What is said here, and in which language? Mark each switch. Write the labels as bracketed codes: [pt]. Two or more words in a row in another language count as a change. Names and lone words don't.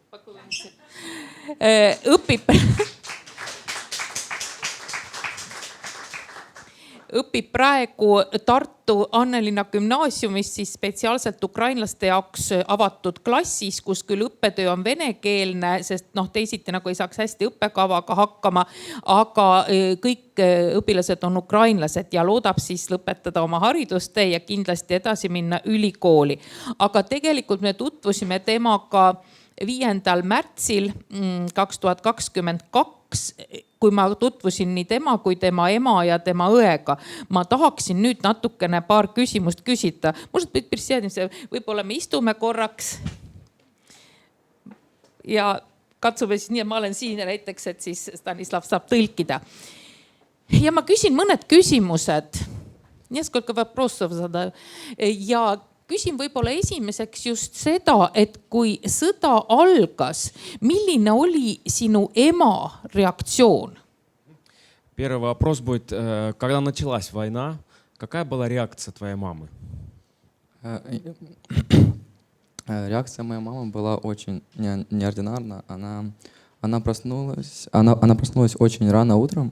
[et] õpib praegu Tartu Annelinna gümnaasiumis siis spetsiaalselt ukrainlaste jaoks avatud klassis, kus küll õppetöö on venekeelne, sest teisiti nagu ei saaks hästi õppekavaga hakkama, aga kõik õpilased on ukrainlased ja loodab siis lõpetada oma haridustee ja kindlasti edasi minna ülikooli. Aga tegelikult me tutvusime temaga 5. märtsil 2022, kui ma tutvusin nii tema kui tema ema ja tema õega. Ma tahaksin nüüd natukene paar küsimust küsida. [ru] Может быть, присядемся, [et] võib-olla me istume korraks ja katsume siis nii, et ma olen siin ja näiteks, et siis Stanislav saab tõlkida. Ja ma küsin mõned küsimused [ru] несколько вопросов задаю. [et] Ja küsin võib-olla esimeseks just seda, et kui sõda algas, milline oli sinu ema reaktsioon? [ru] Первый вопрос будет, когда началась война, какая была реакция твоей мамы? Реакция моей мамы была очень неординарна. Она проснулась очень рано утром.